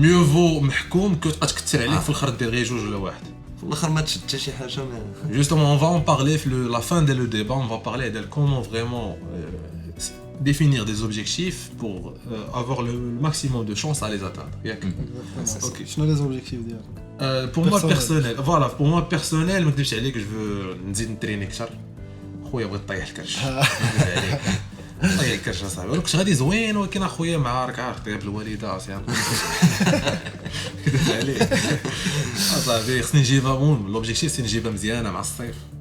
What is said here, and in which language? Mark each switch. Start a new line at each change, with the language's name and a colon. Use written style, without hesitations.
French: Mieux vaut
Arabic: محكوم
French: que
Arabic: تبقى تكثر عليك في الاخر دير غير جوج ولا واحد. في الاخر ما تشد حتى شي حاجه ما.
French: Justement, on va en parler la fin de le débat, on va parler de comment vraiment définir des objectifs pour avoir le maximum de chances à les atteindre. Ok.
Arabic: شنو لي زوبجيكتيف ديالك
French: Pour moi Personnel. personnel, voilà, pour moi personnel,
Arabic: ما نكذبش عليك,
French: je veux
Arabic: نزيد نتريني اكثر. خويا بغيت طيح الكرش. طيح الكرش اصاحبي. ولا كنت غادي زوين ولكن اخويا مع راك عارف طيب الوالده اصاحبي. كذبت عليك. اصاحبي خصني نجيبها بون، لوبجيكتيف سي نجيبها مزيانه مع الصيف.